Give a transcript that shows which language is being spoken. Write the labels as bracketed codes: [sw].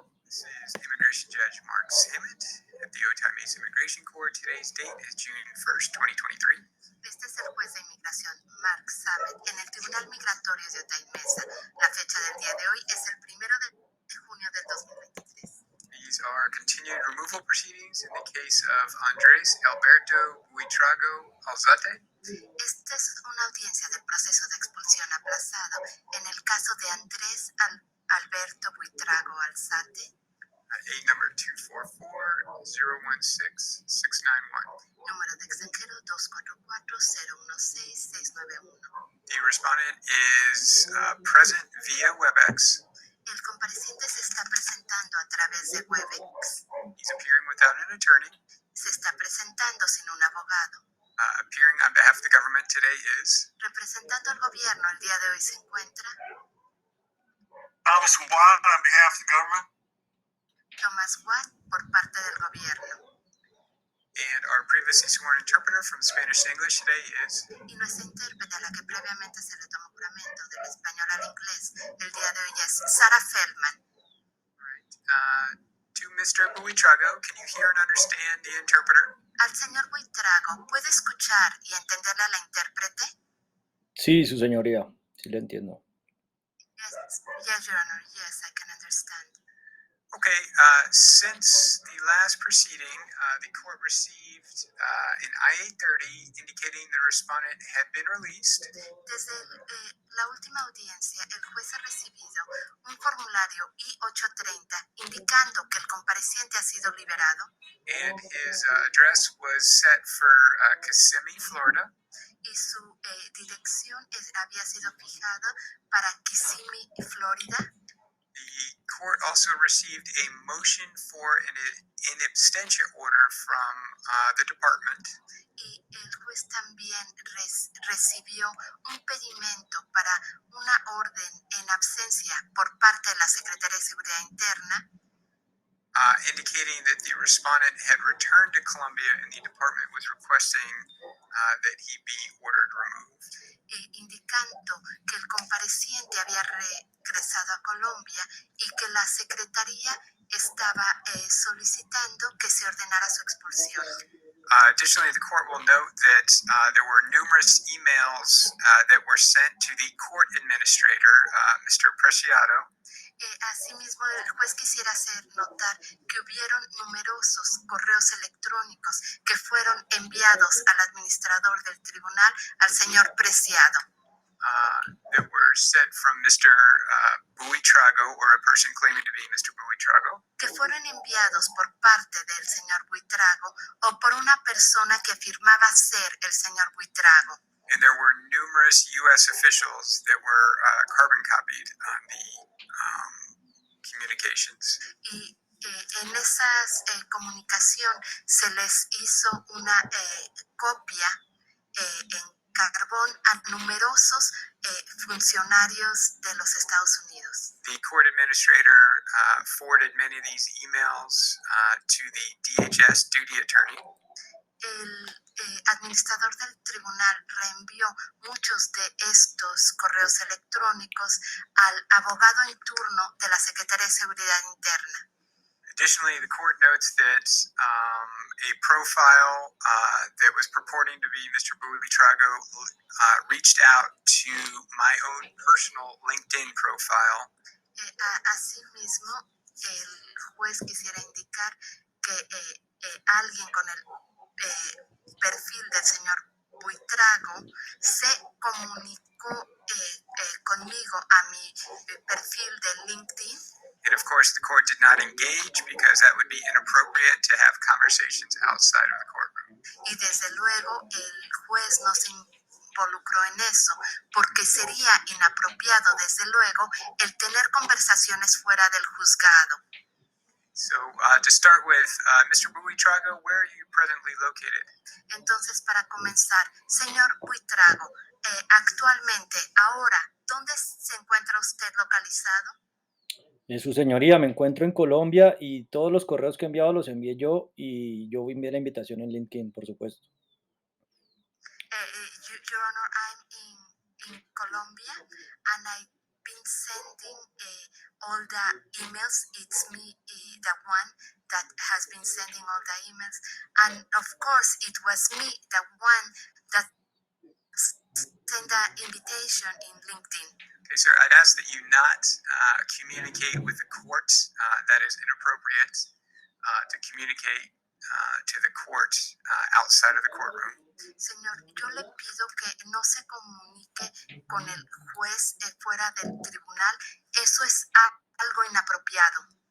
[en] This is Immigration Judge Mark Sammet at the Otay Mesa Immigration Court. Today's date is June 1st, 2023. [es] Este es el juez de inmigración Mark Sammet en el Tribunal Migratorio de Otay Mesa. La fecha del día de hoy es el 1 de junio del 2023. [en] These are continued removal proceedings in the case of Andres Alberto Buitrago Alzate. [es] Esta es una audiencia del proceso de expulsión aplazado en el caso de Andrés Alberto Buitrago Alzate. [en] Number 244-016-691. [es] Número de extranjero 244-016-691. [en] The respondent is present via WebEx. [es] El compareciente se está presentando a través de WebEx. [en] He's appearing without an attorney. [es] Se está presentando sin un abogado. [en] Appearing on behalf of the government today is. [es] Representando al gobierno el día de hoy se encuentra. [en] Thomas Watt on behalf of the government. Thomas Watt [es] por parte del gobierno. [en] And our previously sworn interpreter from Spanish to English today is. [es] Y nuestra intérprete a la que previamente se le tomó juramento del español al inglés el día de hoy es Sarah Feldman. [en] Right. To Mr. Buitrago, can you hear and understand the interpreter? [es] Al señor Buitrago, ¿puede escuchar y entenderle a la intérprete? Sí, su señoría, sí le entiendo. [en] Yes, Your Honor, yes, I can understand. Okay, since the last proceeding, the court received an I-830 indicating the respondent had been released. [es] Desde la última audiencia, el juez ha recibido un formulario I-830 indicando que el compareciente ha sido liberado. [en] And his address was set for Kissimmee, Florida. [es] Y su dirección había sido fijada para Kissimmee, Florida. [en] The court also received a motion for an in absentia order from the department. [es] Y el juez también recibió un pedimento para una orden en absencia por parte de la Secretaría de Seguridad Interna. [en] Indicating that the respondent had returned to Colombia and the department was requesting that he be ordered removed. [es] Indicando que el compareciente había regresado a Colombia y que la Secretaría estaba solicitando que se ordenara su expulsión. [en] Additionally, the court will note that there were numerous emails that were sent to the court administrator, Mr. Preciado. [es] Asimismo, el juez quisiera hacer notar que hubieron numerosos correos electrónicos que fueron enviados al administrador del tribunal, al señor Preciado. [en] That were sent from Mr. Buitrago, or a person claiming to be Mr. Buitrago. [es] Que fueron enviados por parte del señor Buitrago o por una persona que afirmaba ser el señor Buitrago. [en] And there were numerous U.S. officials that were carbon copied on the communications. [es] Y en esas comunicación se les hizo una copia en carbón a numerosos funcionarios de los Estados Unidos. [en] The court administrator forwarded many of these emails to the DHS duty attorney. [es] El administrador del tribunal reenvió muchos de estos correos electrónicos al abogado en turno de la Secretaría de Seguridad Interna. [en] Additionally, the court notes that a profile that was purporting to be Mr. Buitrago reached out to my own personal LinkedIn profile. [es] Asimismo, el juez quisiera indicar que alguien con el perfil del señor Buitrago se comunicó conmigo a mi perfil de LinkedIn. [en] And of course, the court did not engage because that would be inappropriate to have conversations outside of the courtroom. [es] Y desde luego, el juez no se involucró en eso porque sería inapropiado, desde luego, el tener conversaciones fuera del juzgado. [en] So, to start with, Mr. Buitrago, where are you presently located? [es] Entonces, para comenzar, señor Buitrago, actualmente, ahora, ¿dónde se encuentra usted localizado? Su señoría, me encuentro en Colombia y todos los correos que he enviado los envié yo y yo envié la invitación en LinkedIn, por supuesto. [en] Your Honor, I'm in Colombia and I've been sending all the emails. It's me, the one that has been sending all the emails. And of course, it was me, the one that sent the invitation in LinkedIn. Okay, sir, I'd ask that you not communicate with the court. That is inappropriate to communicate to the court outside of the courtroom. [es] Señor, yo le pido que no se comunique con el juez fuera del tribunal. Eso es algo inapropiado.